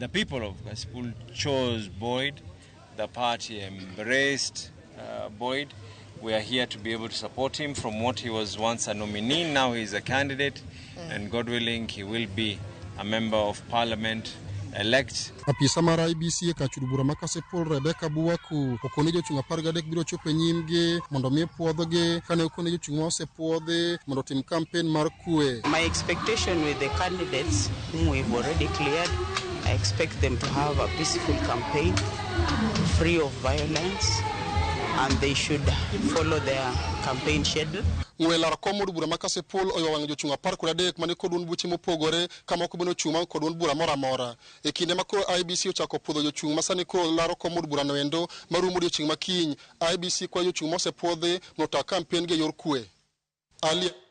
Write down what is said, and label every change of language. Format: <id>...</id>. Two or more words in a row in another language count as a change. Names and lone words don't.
<en>The people of Kasipul chose Boyd. The party embraced Boyd. We are here to be able to support him from what he was once a nominee. Now he is a candidate, and God willing, he will be a member of parliament elect.</en> <luo>Apisa mar IEBC ka chud bura ma Kasipul Rebecca Buwaku okone jochung' 13 biro chopo e nyimgi mondo mi puodhogi kane okone jochung' osepuodhi mondo tim kampen mar kwe.</luo> <en>My expectation with the candidates whom we've already cleared, I expect them to have a peaceful campaign, free of violence, and they should follow their campaign schedule.</en> <luo>Ng'welar kom od bura ma Kasipul oyo wang' jochung' 13 mane kod duond buche mopogore kama ok bino chung' kod duond bura moro amora. E kinde ma koro IEBC ochako puodho jochung' ma sani koro laro kom od bura no endo marumo odiechieng' ma kiny, IEBC kwayo jochung' mosepuodhi nota kampen gi yor kwe.</luo>